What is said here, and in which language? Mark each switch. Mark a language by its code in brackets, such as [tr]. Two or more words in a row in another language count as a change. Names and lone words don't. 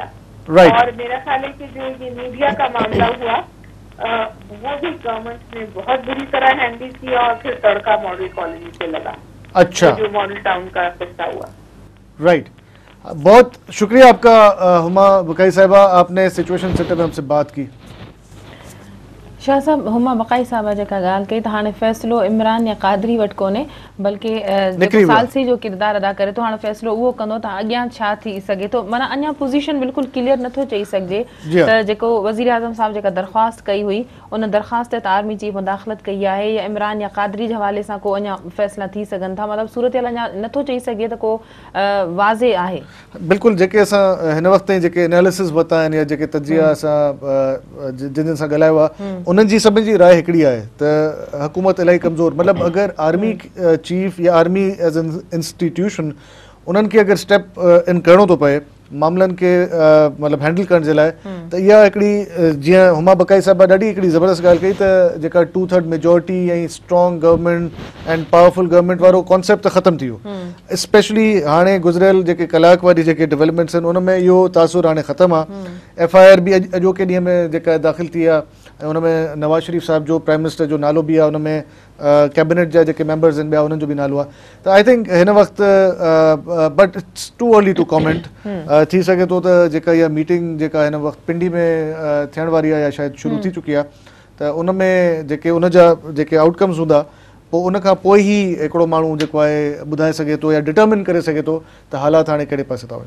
[ur] اور میرا خیال ہے کہ جو یہ میڈیا کا معاملہ ہوا وہ بھی گورنمنٹ نے بہت بری طرح ہینڈل کیا اور پھر تڑکا ماڈل کالونی سے لگا. اچھا, جو ماڈل ٹاؤن کا قصہ ہوا. رائٹ, بہت شکریہ آپ کا ہما بقائی صاحبہ, آپ نے [en] situation centre [ur] میں ہم سے بات کی. [sd] شاہ صاحب ہما بقائی صاحبہ جا ॻाल्हि कई त हाणे फ़ैसिलो इमरान या क़ादरी वटि कोन्हे बल्कि जेको सालसी जो किरदारु अदा करे थो, हाणे फ़ैसिलो उहो कंदो त अॻियां छा थी सघे थो. माना अञा पोज़ीशन बिल्कुलु क्लियर नथो चई सघिजे त जेको वज़ीर आज़म साहिब जेका दरख़्वास्त कई हुई उन दरख़्वास्त ते [en] army chief [sd] मुदाख़लत कई आहे या इमरान या क़ादरी जे हवाले सां को अञा फ़ैसिला थी सघनि था. मतिलबु सूरत अञा नथो चई सघे त को वाज़े आहे. बिल्कुलु जेके असां हिन वक़्त ताईं जेके एनालिसिस वरिता आहिनि या जेके तजिया असां जिन सां ॻाल्हायो आहे उन्हनि जी सभिनी जी राय हिकिड़ी आहे त हुकूमत इलाही कमज़ोर, मतिलबु अगरि [en] army chief [sd] या [en] army as an institution [sd] उन्हनि खे अगरि [en] step in [sd] करिणो थो पए मामलनि खे मतिलबु हैंडल करण जे लाइ, त इहा हिकिड़ी जीअं हुमा बक़ाई साहिबा ॾाढी हिकिड़ी ज़बरदस्त ॻाल्हि कई त जेका 2/3 मेजॉरिटी ऐं [en] strong government and powerful government [sd] वारो कॉन्सेप्ट त ख़तमु थी वियो. स्पेशली हाणे गुज़िरियल जेके कलाक वारी जेके डेवलपमेंट्स आहिनि उन में इहो तासुर हाणे ख़तमु आहे. FIR बि अॼोके ॾींहं में जेका दाख़िल थी आहे ऐं उन में नवाज़ शरीफ़ साहिब जो [en] prime minister [sd] जो नालो बि आहे, उन में कैबिनेट जा जेके मेंबर्स आहिनि ॿिया उन्हनि जो बि नालो आहे. त [en] I think [sd] हिन वक़्तु [en] but it's too early to comment. [sd] थी सघे थो त जेका इहा मीटिंग जेका हिन वक़्तु पिंडी में थियण वारी आहे या शायदि शुरू थी चुकी आहे, त उन में जेके उन जा जेके आउटकम्स हूंदा पोइ उन खां पोइ ई हिकिड़ो माण्हू जेको आहे ॿुधाए सघे थो या डिटर्मिन करे सघे थो त हालात हाणे कहिड़े पासे था वञनि.